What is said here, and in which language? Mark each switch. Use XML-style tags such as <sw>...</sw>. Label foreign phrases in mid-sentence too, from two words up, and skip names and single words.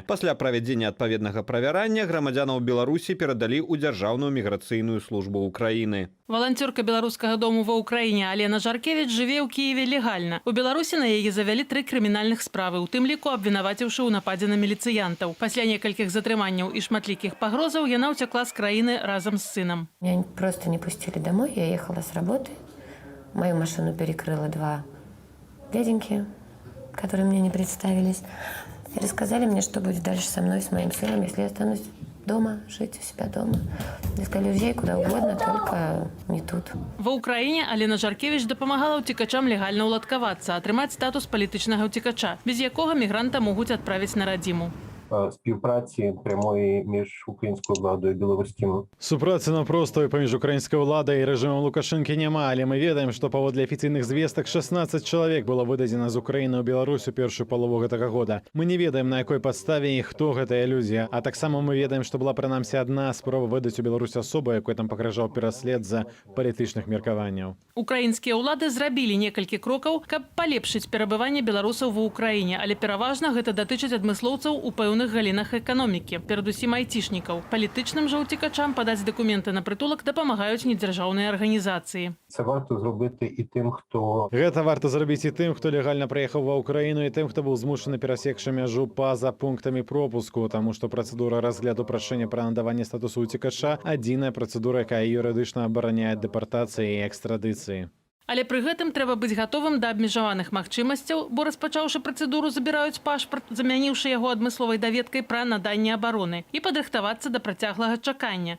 <be>Пасля правядзення адпаведнага правярання грамадзянаў Беларусі перадалі ў дзяржаўную міграцыйную службу ўкраіны. Валанцёрка беларускага дому ва ўкраіне Алена Жаркевіч жыве ў Кіеве легальна. У Беларусі на яе завялі 3 крымінальных справы, у тым ліку абвінаваціўшы ў нападзе на міліцыянтаў. Пасля некалькіх затрыманняў і шматлікіх пагрозаў яна ўцякла з краіны разам з сынам.</be> <ru>Меня просто не пустили домой, я ехала с работы. Мою машину перекрыло 2 дяденьки, которые мне не представились. И рассказали мне, что будет дальше со мной, с моим сыном, если я останусь дома, жить у себя дома. Искали людей куда угодно, только не тут.</ru> <be>Ва ўкраіне Алена Жаркевіч дапамагала ўцекачам легальна ўладкавацца, атрымаць статус палітычнага ўцекача, без якога мігранта могуць адправіць на радзіму.</be> <uk>Співпраці прямої між українською владою і білоруським.</uk> <be>Супрацы напростої паміж</be> <uk>українською владою</uk> <be>і режимом Лукашенки няма, але ми ведаем, што паводле афіцыйных звестак 16 чалавек было выдадзена з Украіны ў Беларусь у першую палову гэтага года. Мы не ведаем, на якой падставе і хто гэтая людзі, а таксама мы ведаем, што была прынамсі адна спроба выдаць у Беларусь асобу, якой там пагражаў пераслед за палітычных меркаванняў. Украінскія ўлады зрабілі некалькі крокаў, каб палепшыць перабыванне беларусаў ва ўкраіне, але пераважна гэта датычыць адмыслоўцаў у пэўных галінах эканомікі, перадусім айцішнікаў. Палітычным жа ўцекачам падаць дакументы на прытулак дапамагаюць недзяржаўныя арганізацыі.</be> <uk>Це варто зробити і тим, хто...</uk> <be>Гэта варта зрабіць і тым, хто легальна прыехаў ва ўкраіну, і тым, хто быў змушаны перасекшы мяжу па-за пунктамі пропуску, таму што працэдура разгляду прашэння пра надаванне статусу ўцекача адзіная працэдура, якая юрыдычна абараняе дэпартацыі і экстрадыцыі. Але пры гэтым трэба быць гатовым да абмежаваных магчымасцяў, бо распачаўшы працэдуру забіраюць пашпарт, замяніўшы яго адмысловай даведкай пра наданне абароны, і падрыхтавацца да працяглага чакання.</be>